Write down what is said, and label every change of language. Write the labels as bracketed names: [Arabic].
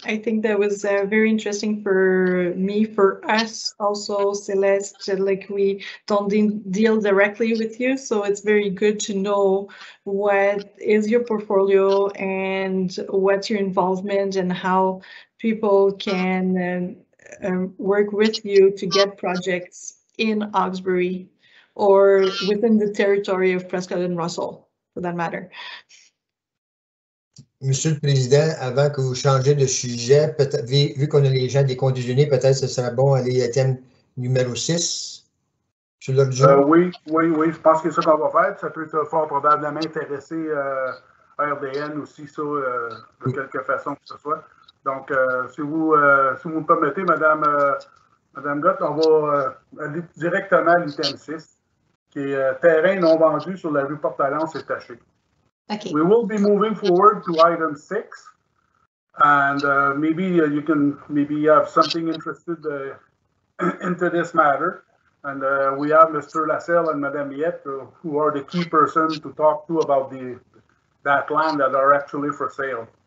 [English] I think that was very interesting for me, for us also, Celeste, like we don't deal directly with you, so it's very good to know what is your portfolio and what's your involvement and how people can work with you to get projects in Hawkesbury or within the territory of Prescott and Russell, for that matter. [French] Monsieur le Président, avant que vous changiez de sujet, vu qu'on a les gens déconditionner, peut-être ce serait bon aller à thème numéro 6 sur l'ordre du jour. Oui, je pense que c'est ça qu'on va faire. Ça peut fort probablement intéresser RDN aussi, ça, de quelque façon que ce soit. Donc, si vous me permettez, Madame Gott, on va aller directement à l'item 6, qui est terrain non vendu sur la rue Portalance et Taché. [English] Okay. We will be moving forward to item 6, and maybe you can have something interested into this matter. And we have Mr. Lasselle and Madame Miette, who are the key person to talk to about that land that are actually for sale.